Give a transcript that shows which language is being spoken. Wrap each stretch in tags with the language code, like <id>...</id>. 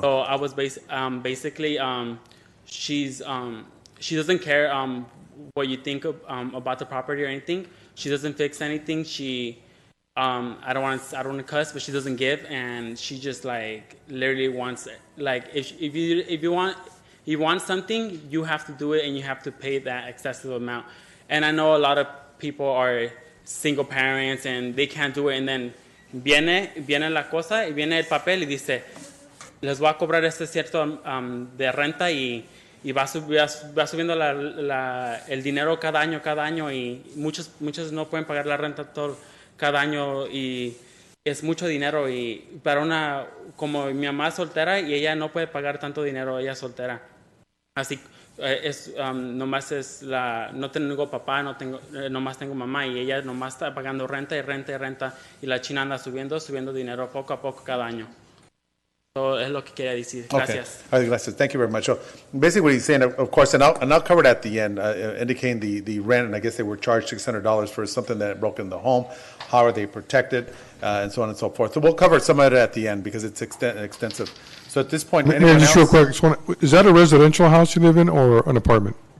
<en>So I was basically, she doesn't care what you think about the property or anything. She doesn't fix anything. She, I don't want to cuss, but she doesn't give, and she just like literally wants it. Like if you want something, you have to do it, and you have to pay that excessive amount. And I know a lot of people are single parents and they can't do it, and then</en> <es>viene la cosa y viene el papel y dice, les voy a cobrar este cierto de renta y va subiendo el dinero cada año y muchos no pueden pagar la renta cada año y es mucho dinero y para como mi mamá es soltera y ella no puede pagar tanto dinero, ella es soltera. Así nomás no tengo papá, nomás tengo mamá y ella nomás está pagando renta y la china anda subiendo dinero poco a poco cada año. So es lo que quería decir. Gracias.</es> <en>Okay. All right, gracias. Thank you very much. So basically what he's saying, of course, and I'll cover it at the end, indicating the rent, and I guess they were charged $600 for something that broke in the home. How are they protected, and so on and so forth. So we'll cover some of it at the end because it's extensive. So at this point, Mayor, anyone just else? real quick, is that a residential house you live in or an apartment?</en>